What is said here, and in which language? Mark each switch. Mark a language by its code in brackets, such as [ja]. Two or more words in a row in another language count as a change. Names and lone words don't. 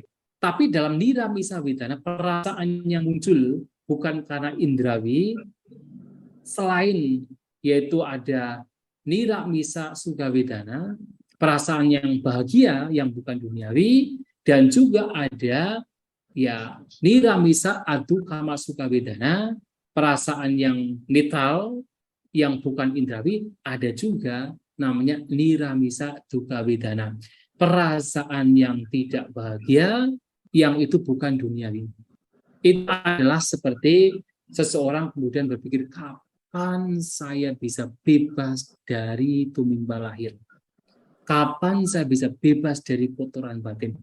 [id] Tapi dalam [pi] niramisa wedana, [id] perasaan yang muncul bukan karena indrawi, selain yaitu ada [pi] niramisa sukha wedana, [id] perasaan yang bahagia yang bukan duniawi, dan juga ada ya [pi] niramisa adukama sukha wedana, [id] perasaan yang netral yang bukan indrawi, ada juga namanya [pi] niramisa dukkha wedana, [id] perasaan yang tidak bahagia yang itu bukan duniawi. Itu adalah seperti seseorang kemudian berpikir, kapan saya bisa bebas dari tumimba lahir, kapan saya bisa bebas dari kotoran batin.